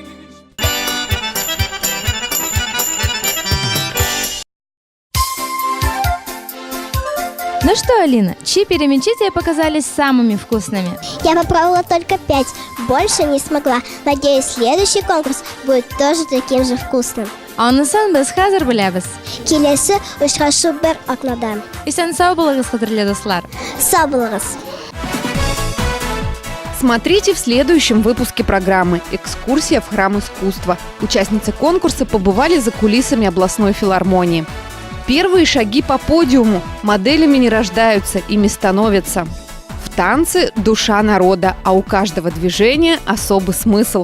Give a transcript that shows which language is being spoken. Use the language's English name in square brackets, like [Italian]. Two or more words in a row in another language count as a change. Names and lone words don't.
[Russian] Ну что, Алина, чьи перемечи тебе показались самыми вкусными? Я попробовала только 5, больше не смогла. Надеюсь, следующий конкурс будет тоже таким же вкусным. [Tatar] Онысын біз хәзер беләбез. Келесі очрашу бер атнадан. Исән сау булыгыз, кадерле дуслар. Сау булыгыз. [Russian] Смотрите в следующем выпуске программы «Экскурсия в храм искусства». Участницы конкурса побывали за кулисами областной филармонии. Первые шаги по подиуму. Моделями не рождаются, ими становятся. В танце душа народа, а у каждого движения особый смысл.